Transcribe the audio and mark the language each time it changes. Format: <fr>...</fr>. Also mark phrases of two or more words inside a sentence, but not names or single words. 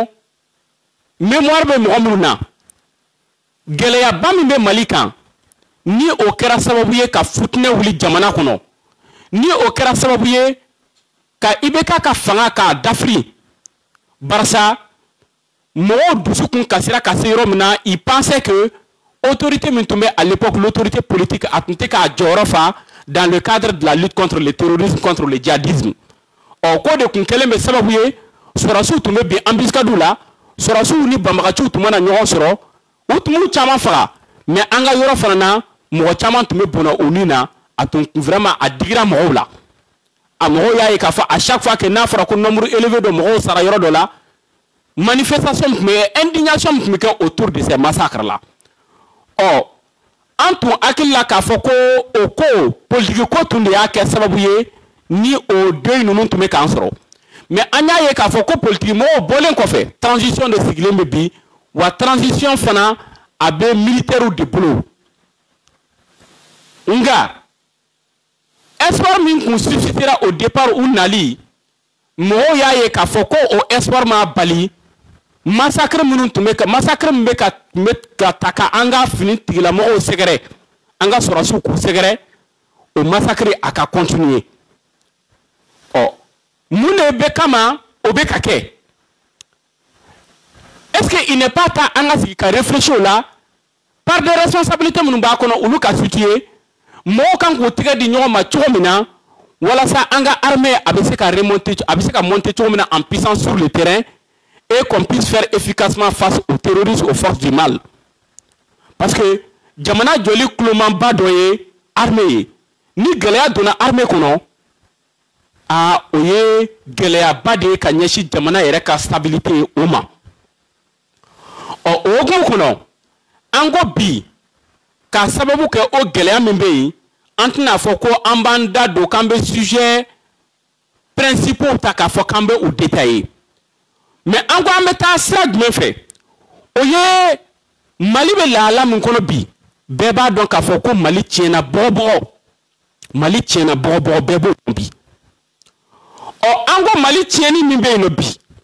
<bm>mémoire bɛ mɔgɔ minnu na gɛlɛyaba min bɛ Mali kan ni o kɛra sababu ye ka futinɛ wuli jamana kɔnɔ ni o kɛra sababu ye ka IBK ka fanga k'a dafiri barisa mɔgɔw dusukun kasira ka se yɔrɔ min na</bm> <fr>ils pensaient que autorité</fr> <bm>min tun bɛ</bm> <fr>à l'époque l'autorité politique</fr> <bm>a tun tɛ k'a jɔyɔrɔ fa</bm> <fr>dans le cadre de la lutte contre le terrorisme contre le djihadisme</fr> <bm>ko de tun kɛlen bɛ sababu ye sɔrɔsiw tun bɛ bin embuscade la sɔrɔsiw ni banbagaciw tun mana ɲɔgɔn sɔrɔ u tun b'u caman faga mais an ka yɔrɔ fana na mɔgɔ caman tun bɛ bɔnna u ni na a tun vraiment a digira mɔgɔw la a mɔgɔw y'a ye k'a fɔ</bm> <fr>à chaque fois que</fr> <bm>n'a fɔra ko</bm> <fr>nombre élevé</fr> <bm>de mɔgɔw sara yɔrɔ dɔ la manifestation tun bɛ indignation tun bɛ kɛ</bm> <fr>autour de ces massacres là</fr> <bm>an tun hakili la k'a fɔ ko o ko politique ko tun de y'a kɛ sababu ye ni o deuil ninnu tun bɛ k'an sɔrɔ mais an y'a ye k'a fɔ ko politique mɔgɔw bɔlen kɔfɛ transition de sigilen bɛ bi wa transition fana a bɛ militaires de bolo nka espoir min kun</bm> <fr>suscitera au départ</fr> <bm>u nali mɔgɔw y'a ye k'a fɔ ko o espoir ma bali massacre minnu tun bɛ ka massacre min bɛ ka ta ka an ka fini tigilamɔgɔw sɛgɛrɛ an ka sɔrɔsiw k'u sɛgɛrɛ o massacre a ka continuer mun de bɛ kama o bɛ ka kɛ</bm> <fr>est-ce que il n'est pas temps</fr> <bm>an ka sigi ka réfléchir o la</bm> <fr>par des responsabilités</fr> <bm>minnu b'a kɔnɔ olu ka situer mɔgɔw kan k'u tɛgɛ di ɲɔgɔn ma cogo min na walasa an ka armée a bɛ se ka remonter a bɛ se ka monter cogo min na</bm> <fr>en puissance sur le terrain et qu'on puisse faire efficacement face aux terroristes aux forces du mal</fr> <bm>parce que jamana joli kulomanba dɔ ye armée ye ni gɛlɛya donna armée kɔnɔ o ye gɛlɛyaba de ye ka ɲɛsin jamana yɛrɛ ka stabilité o ma o hokumu kɔnɔ an ko bi ka sababu kɛ o gɛlɛya min bɛ yen an tɛna fɔ ko an b'an da don k'an bɛ</bm> <fr>sujet principaux</fr> <bm>ta k'a fɔ k'an bɛ u détailler mais an ko an bɛ taa sira jumɛn fɛ o ye Mali bɛ lahala min kɔnɔ bi bɛɛ b'a dɔn k'a fɔ ko Mali tiɲɛna bɔgɔbɔgɔ Mali tiɲɛna bɔgɔbɔgɔ bɛɛ b'o dɔn bi an ko Mali tiɲɛni min bɛ yen nɔ bi</bm>